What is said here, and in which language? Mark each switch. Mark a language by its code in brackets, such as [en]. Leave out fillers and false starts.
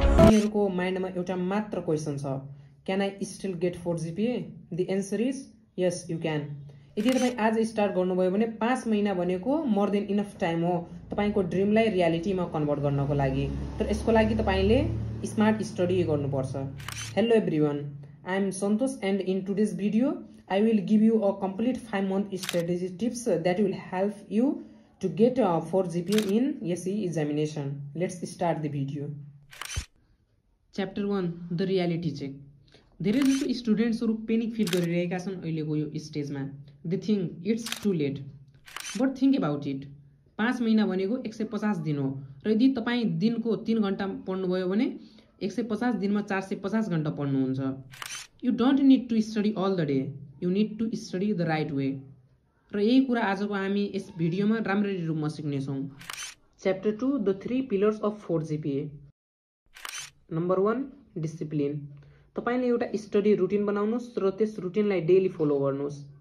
[ne] उनीहरुको माइन्डमा एउटा मात्र क्वेशन छ, [en] Can I still get 4 GPA? The answer is yes you can. [ne] यदि तपाई आज स्टार्ट गर्नुभयो भने 5 महिना भनेको मोर देन इनफ टाइम हो तपाईको ड्रिमलाई रियालिटीमा कन्भर्ट गर्नको लागि। तर यसको लागि तपाईले स्मार्ट स्टडी गर्नुपर्छ। [en] Hello everyone, I am Santosh and in today's video I will give you a complete 5-month strategy tips that will help you to get 4 GPA in SE examination. Let's start the video. Chapter 1, the reality check. [ne] धेरै जसो स्टुडेन्ट्सहरु panic feel गरिरहेका छन् अहिलेको यो स्टेजमा। [en] They think it's too late, but think about it. [ne] 5 महिना भनेको 150 दिन हो र यदि तपाई दिनको 3 घण्टा पढ्नुभयो भने 150 दिनमा 450 घण्टा पढ्नुहुन्छ। [en] You don't need to study all the day. You need to study the right way. [ne] र यही कुरा आजको हामी यस भिडियोमा राम्ररी रूपमा सिक्ने छौं। [en] Chapter 2, the 3 pillars of 4 GPA. [ne] Number 1, discipline. तपाईले एउटा स्टडी रुटिन बनाउनुस् र त्यस रुटिनलाई डेली फलो गर्नुस्।